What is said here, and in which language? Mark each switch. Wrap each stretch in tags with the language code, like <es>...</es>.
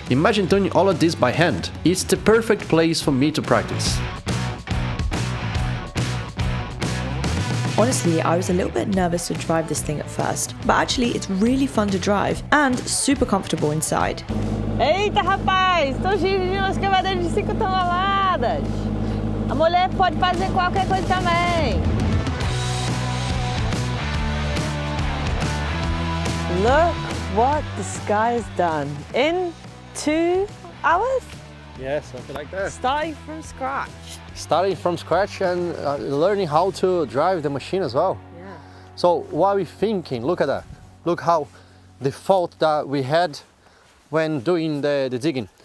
<en>Imagine doing all of this by hand. It's the perfect place for me to practice. Honestly, I was a little bit nervous to drive this thing at first, but actually it's really fun to drive and super comfortable inside.</en> <pt>Eita, rapaz! Estão dirigindo umas escavadoras de 5 toneladas. A mulher pode fazer qualquer coisa também.</pt> <en>Look what this guy's done in 2 hours? Yeah, something like that. Starting from scratch. Starting from scratch and learning how to drive the machine as well. Yeah. So what we're thinking, look at that. Look how the fault that we had when doing the digging.</en>